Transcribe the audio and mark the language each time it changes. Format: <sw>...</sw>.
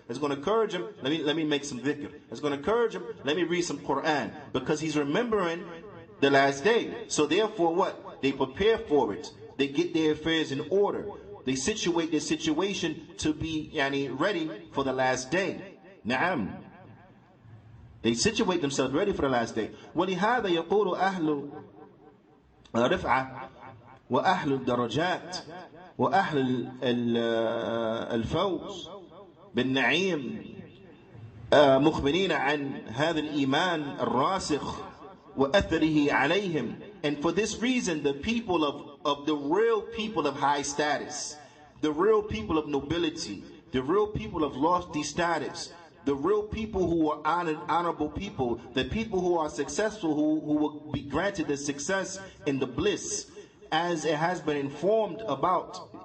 <en>It's going to encourage him, let me make some dhikr. It's going to encourage him, let me read some Qur'an, because he's remembering the last day. So therefore what? They prepare for it. They get their affairs in order. They situate their situation to be ready for the last day. Na'am. They situate themselves ready for the last day.</en> <ar>وَلِهَذَا يَقُولُ أَهْلُ رفعة وأهل الدرجات وأهل الفوز بالنعيم مخبرين عن هذا الإيمان الراسخ وأثره عليهم.</ar> <en>And for this reason, the people of the real people of high status, the real people of nobility, the real people of lofty status, the real people who are honorable people, the people who are successful, who will be granted the success in the bliss, as it has been informed about.</en>